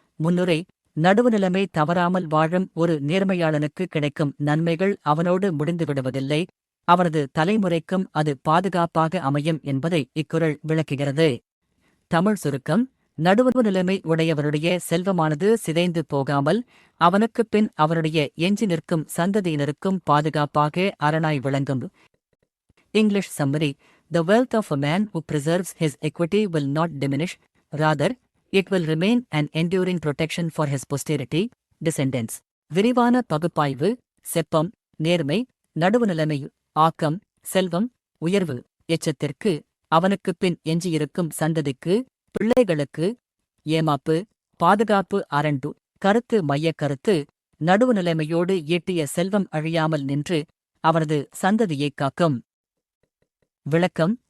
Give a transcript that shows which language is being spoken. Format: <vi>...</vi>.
<ta>முன்னுரை நடுவுநிலைமை தவறாமல் வாழும் ஒரு நேர்மையாளனுக்கு கிடைக்கும் நன்மைகள் அவனோடு முடிந்து விடுவதில்லை, அவனது தலைமுறைக்கும் அது பாதுகாப்பாக அமையும் என்பதை இக்குறள் விளக்குகிறது. தமிழ் சுருக்கம். நடுவுநிலைமை உடையவருடைய செல்வமானது சிதைந்து போகாமல் அவனுக்குப் பின் அவருடைய எஞ்சி நிற்கும் சந்ததியினருக்கும் பாதுகாப்பாக அரணாய் விளங்கும்.</ta> <en>English summary. The wealth of a man who preserves his equity will not diminish, rather, it will remain an enduring protection for his posterity, descendants.</en> <ta>விரிவான பகுப்பாய்வு. செப்பம் நேர்மை நடுவுநிலைமை ஆக்கம் செல்வம் உயர்வு எச்சத்திற்கு அவனுக்குப் பின் எஞ்சியிருக்கும் சந்ததிக்கு பிள்ளைகளுக்கு ஏமாப்பு பாதுகாப்பு அரண்டு. கருத்து மையக்கருத்து. நடுவுநிலைமையோடு ஈட்டிய செல்வம் அழியாமல் நின்று அவரது சந்ததியைக் காக்கும். விளக்கம்.</ta>